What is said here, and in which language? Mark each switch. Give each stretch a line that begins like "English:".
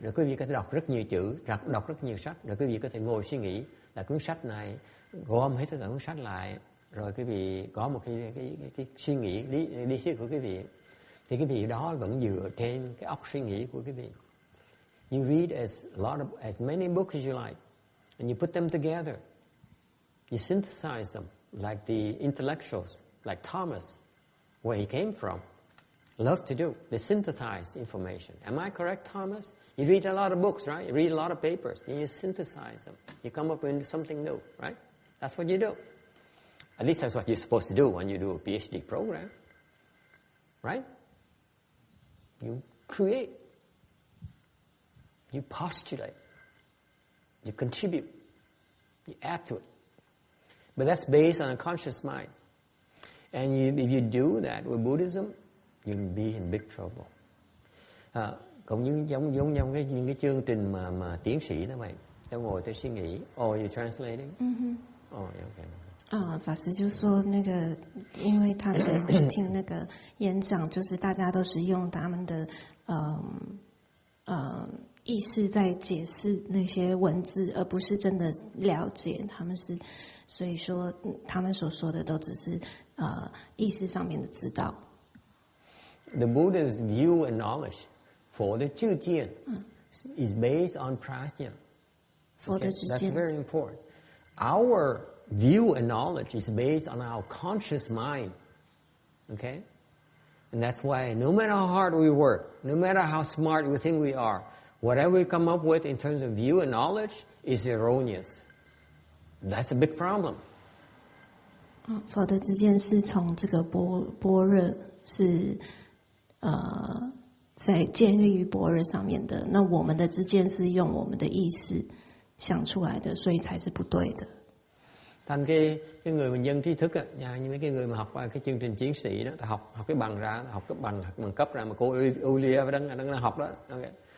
Vietnamese: Rồi quý vị có thể đọc rất nhiều chữ, đọc rất nhiều sách. Rồi quý vị có thể ngồi suy nghĩ là cuốn sách này, gom hết tất cả cuốn sách lại. Rồi quý vị có một cái suy nghĩ lý thuyết của quý vị. Thì cái vị đó vẫn dựa trên cái óc suy nghĩ của quý vị.
English: You read as many books as you like. And you put them together. You synthesize them like the intellectuals, like Thomas, where he came from, love to do. They synthesize information. Am I correct, Thomas? You read a lot of books, right? You read a lot of papers. And you synthesize them. You come up with something new, right? That's what you do. At least that's what you're supposed to do when you do a PhD program, right? You create. You postulate. You contribute. You add to it. But that's based on a conscious mind. And if you do that with Buddhism, you'll be in big trouble.
Vietnamese: Cũng như giống những cái chương trình mà tiến sĩ đó vậy. Tôi ngồi tôi suy nghĩ.
English: Oh, you translating? Oh, okay.
Chinese: 法师就说那个，因为他昨天去听那个演讲，就是大家都是用他们的意识在解释那些文字，而不是真的了解他们是，所以说他们所说的都只是意识上面的知道。
English: The Buddha's view and knowledge for the 知见 is based on prajna. For the 知见 That's very important. Our view and knowledge is based on our conscious mind. Okay? And that's why no matter how hard we work, no matter how smart we think we are, whatever we come up with in terms of view and knowledge is erroneous. That's a big problem.
Chinese: 否则知见是从这个般若是在建立于般若上面的，那我们的知见是用我们的意识想出来的，所以才是不对的。
Vietnamese: Thành cái người mà dân trí thức á, như mấy cái người mà học cái chương trình tiến sĩ đó, học cái bằng ra, học cái bằng cấp ra mà cô Ulia đang học đó, okay.